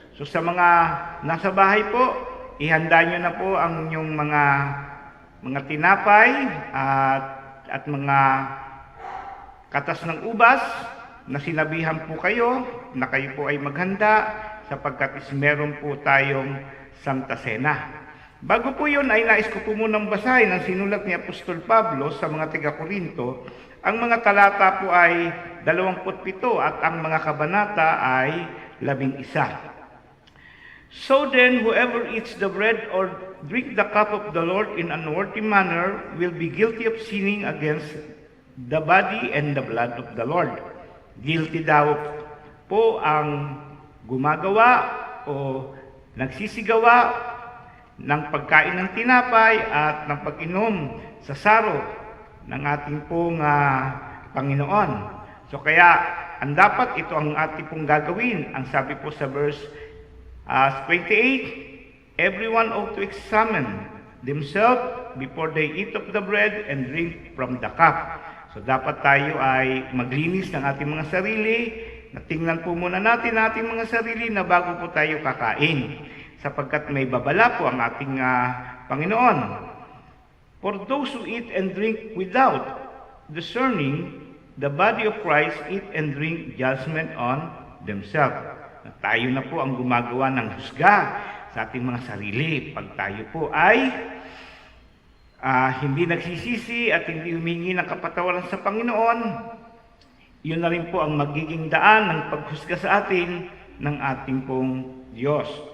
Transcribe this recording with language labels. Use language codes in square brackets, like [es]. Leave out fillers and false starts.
[tl] So sa mga nasa bahay po, ihanda nyo na po ang inyong mga tinapay at mga katas ng ubas na sinabihan po kayo na kayo po ay maghanda sapagkat meron po tayong Santa Cena. Bago po yun ay nais ko po munang basahin ang sinulat ni Apostol Pablo sa mga taga-Korinto. Ang mga talata po ay 27 at ang mga kabanata ay 11. [en] So then, whoever eats the bread or drink the cup of the Lord in an unworthy manner will be guilty of sinning against the body and the blood of the Lord. [tl] Guilty daw po ang gumagawa o nagsisigawa ng pagkain ng tinapay at ng pag-inom sa saro ng ating pong Panginoon. So kaya, ang dapat ito ang ating pong gagawin. Ang sabi po sa verse 28, [en] everyone ought to examine themselves before they eat of the bread and drink from the cup. [tl] So dapat tayo ay maglinis ng ating mga sarili, na tingnan po muna natin ating mga sarili na bago po tayo kakain, sapagkat may babala po ang ating Panginoon. [en] For those who eat and drink without discerning the body of Christ, eat and drink judgment on themselves. [tl] Na tayo na po ang gumagawa ng husga sa ating mga sarili pag tayo po ay hindi nagsisisi at hindi humingi ng kapatawaran sa Panginoon. Yun na rin po ang magiging daan ng paghusga sa atin ng ating pong Diyos.